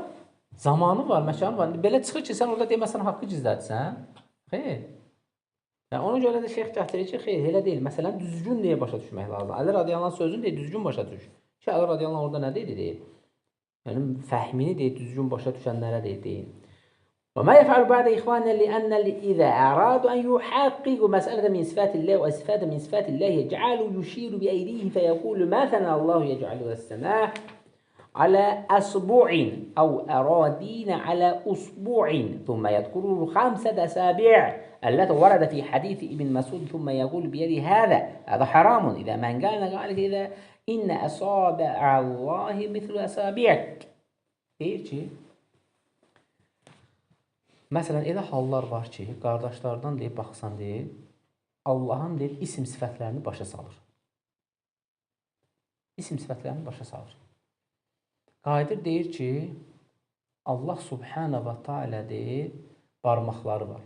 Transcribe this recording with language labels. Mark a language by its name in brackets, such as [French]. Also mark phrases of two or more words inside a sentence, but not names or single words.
[Azerbaijani] Zamanı var, məkanı var. Belə çıxır ki, sən orada deməsən, haqqı gizlətsən. Xeyr. Yəni, ona görə də şeyx gətirir ki, xeyr, elə deyil. Məsələn, düzgün deyə başa düşmək lazım. Əli radiyallahu sözünü deyir, düzgün başa düş. Ki, Əli radiyallahu orada nə deyir? Yəni, fəhmini deyir, düzgün başa düşənlərə deyir. [Arabic] وما يفعل بعد إخواننا لأن إذا أرادوا أن يحققوا مسألة من صفات الله وصفات من صفات الله يجعلوا يشير بأيديه فيقول مثلا الله يجعل السماء على أصبع أو أراضين على أصبع ثم يذكر 5 أصابع التي ورد في حديث ابن مسعود ثم يقول بيد هذا حرام إذا من كان قال إذا إن أصابع الله مثل أصابعك. [Azerbaijani] Deyir ki, məsələn, elə hallar var ki, qardaşlardan deyib, baxsan deyib, Allahın deyib, isim sifətlərini başa salır. İsim sifətlərini başa salır. Qayıdır deyir ki, Allah [Arabic] سبحانه و تعالى [Azerbaijani] deyib, barmaqları var.